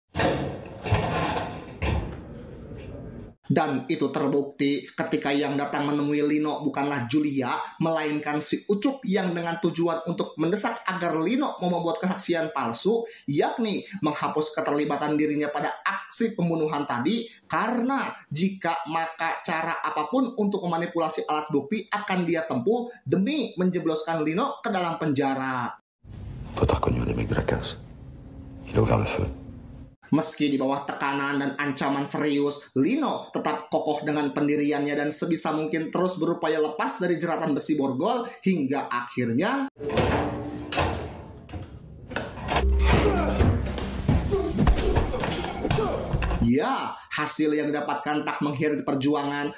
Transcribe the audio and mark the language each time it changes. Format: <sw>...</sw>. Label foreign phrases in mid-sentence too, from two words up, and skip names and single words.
<id>Dan itu terbukti ketika yang datang menemui Lino bukanlah Julia, melainkan si Ucup yang dengan tujuan untuk mendesak agar Lino mau membuat kesaksian palsu, yakni menghapus keterlibatan dirinya pada aksi pembunuhan tadi, karena jika maka cara apapun untuk memanipulasi alat bukti akan dia tempuh demi menjebloskan Lino ke dalam penjara.</id> <fr>Votre reconnu un des mecs de la casse. Il a ouvert le feu.</fr> <id>Meski di bawah tekanan dan ancaman serius, Lino tetap kokoh dengan pendiriannya dan sebisa mungkin terus berupaya lepas dari jeratan besi borgol hingga akhirnya ya, hasil yang didapatkan tak menghindari perjuangan.</id>